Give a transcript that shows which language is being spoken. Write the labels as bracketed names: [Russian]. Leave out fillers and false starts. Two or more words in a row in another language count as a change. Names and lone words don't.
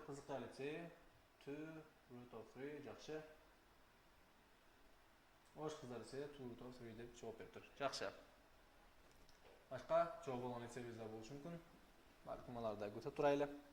[Kyrgyz] Кызыкжай лицейи 2 [English] root of [Kyrgyz] 3 жакшы. Ош кыздар лицейи 2 [English] root of [Kyrgyz] 3 деп жооп бериптир. Жакшы. Башка жооп болгон лицейибиз да болушу мүмкүн. Балким аларды да күтө турайлы.